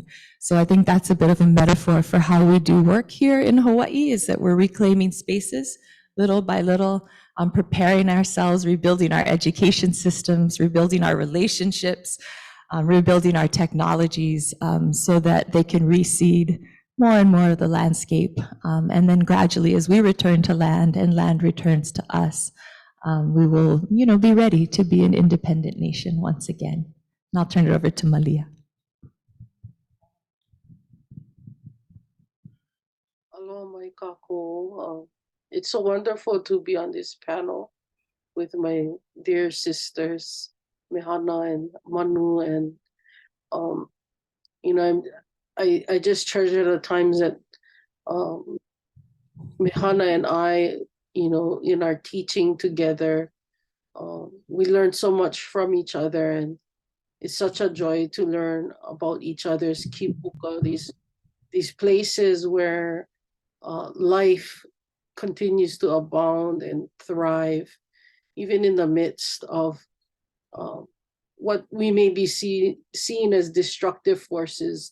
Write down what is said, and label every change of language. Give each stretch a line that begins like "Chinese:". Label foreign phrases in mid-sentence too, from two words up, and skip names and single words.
English: So I think that's a bit of a metaphor for how we do work here in Hawaii, is that we're reclaiming spaces little by little, preparing ourselves, rebuilding our education systems, rebuilding our relationships, rebuilding our technologies, so that they can reseed more and more of the landscape. And then gradually, as we return to land and land returns to us, we will, be ready to be an independent nation once again. And I'll turn it over to Malia.
Hawaiian: Aloha mai kākou.
English: It's so wonderful to be on this panel with my dear sisters, Mehana and Manu, and I just treasure the times that Mehana and I, in our teaching together, we learned so much from each other, and it's such a joy to learn about each other's kipuka, these places where life continues to abound and thrive, even in the midst of uh, what we may be seen as destructive forces.